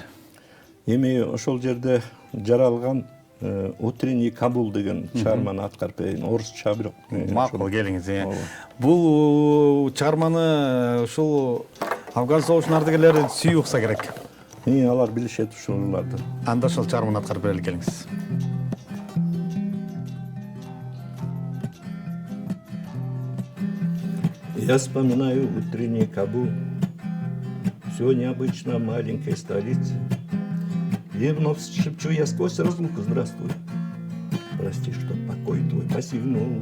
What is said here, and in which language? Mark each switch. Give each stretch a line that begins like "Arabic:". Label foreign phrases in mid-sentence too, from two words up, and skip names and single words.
Kyrgyz: Эми ошол жерде жаралган Утренний Кабул деген чыгарманы аткарып берейин. Орусча бирок. Макул, келиңиз. Бул чыгарманы ушул Афган согушунун ардагерлери сүйүп укса керек. Алар билишет ушуларды. Анда ошол чыгарманы аткарып берели, келиңиз.
Russian: Я вспоминаю утренний Кабул, все необычно в маленькой столице. И вновь шепчу я сквозь разлуку: здравствуй, прости, что покой твой посягнул.